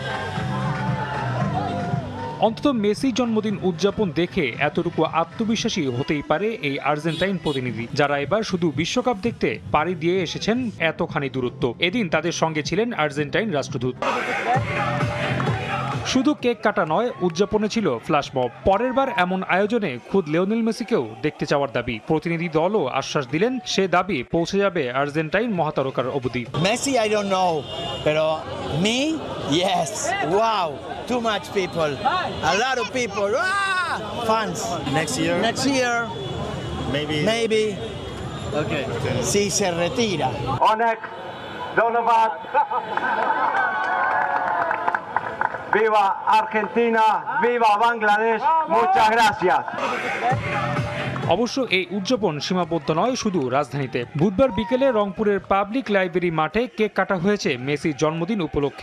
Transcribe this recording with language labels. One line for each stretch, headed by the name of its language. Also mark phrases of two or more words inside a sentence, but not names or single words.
Bangla: অন্তত মেসি জন্মদিন উদযাপন দেখে এতটুকু আত্মবিশ্বাসী হতেই পারে এই আর্জেন্টাইন প্রতিনিধি, যারা এবার শুধু বিশ্বকাপ দেখতে পাড়ি দিয়ে এসেছেন এতখানি দূরত্ব। এদিন তাদের সঙ্গে ছিলেন আর্জেন্টাইন রাষ্ট্রদূত। শুধু কেক কাটা নয়, উদযাপনে ছিল ফ্ল্যাশ মব। পরের বার এমন আয়োজনে খুদ লিওনেল মেসিকেও দেখতে চাওয়ার দাবি। প্রতিনিধি দলও আশ্বাস দিলেন সে দাবি পৌঁছে যাবে আর্জেন্টাইন মহাতারকার অবধি।
English: Messi, I don't know,
Spanish: pero me,
English: yes, wow, too much people, a lot of people, fans. Next year, maybe, okay.
Spanish: Si se retira.
Bangla: অনেক ধন্যবাদ।
Spanish: Viva Argentina, viva Bangladesh, muchas gracias.
Bangla: অবশ্য এই উদযাপন সীমাবদ্ধ নয় শুধু রাজধানীতে। বুধবার বিকেলে রংপুরের পাবলিক লাইব্রেরি মাঠে কেক কাটা হয়েছে মেসির জন্মদিন উপলক্ষে।